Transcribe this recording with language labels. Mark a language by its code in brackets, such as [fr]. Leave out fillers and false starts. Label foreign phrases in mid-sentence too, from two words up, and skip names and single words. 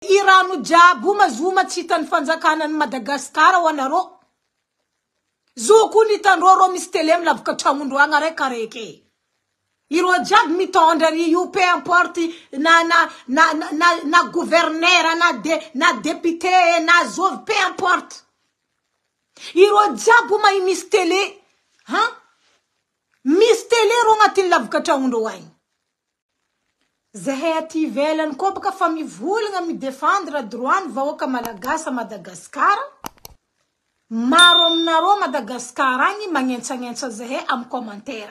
[mg] irano jiaby mazoma tsy hitan'ny fanjakanan'ny Madagasikara ho anareo. Zo koa nitandreo misy tele milavaka tragnondro agny araikaraiky. Iro jiaby mitondra io [fr] peu importe [mg] na gouverneur na député na zov [fr] peu importe. [mg] Iro jiaby may misy tele. Misy tele ro agnatin'ny lavaka tragnondro agny. Zahay aty ivelany koa baka fa mivolagna midefendre droit ny vahoaka malagasy Madagasikara. Maro aminareo Madagasikara agny magnentsagnentsa zahay amin'ny commentaire.